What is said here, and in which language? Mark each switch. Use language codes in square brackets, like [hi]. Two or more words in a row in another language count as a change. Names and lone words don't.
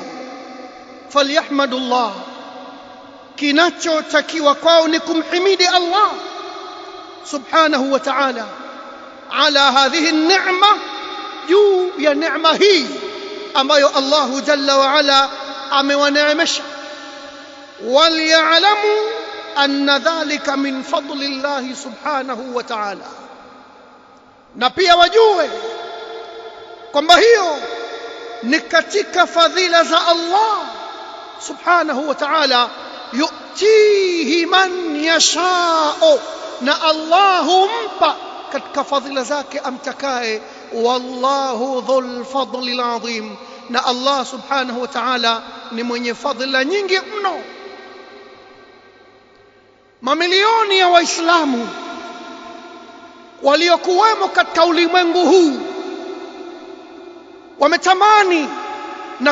[sw] Falyahmadullah, kinachotakiwa kwao ni kumhimidi Allah [ar] سبحانه وتعالى على هذه النعمة, [sw] juu ya neema hii ambayo [ar] الله جل وعلا [sw] amewaneemesha. [ar] وليعلموا أن ذلك من فضل الله سبحانه وتعالى, [sw] na pia wajue kwamba hiyo ni katika fadhila za Allah [ar] سبحانه وتعالى. يؤتيه من يشاء, [sw] na Allah humpa katika fadhila zake amtakaye. [ar] والله ذو الفضل العظيم, [sw] na Allah [ar] سبحانه وتعالى [sw] ni mwenye fadhila nyingi mno. Mamilioni ya Waislamu waliokuwemo katika ulimwengu huu wametamani na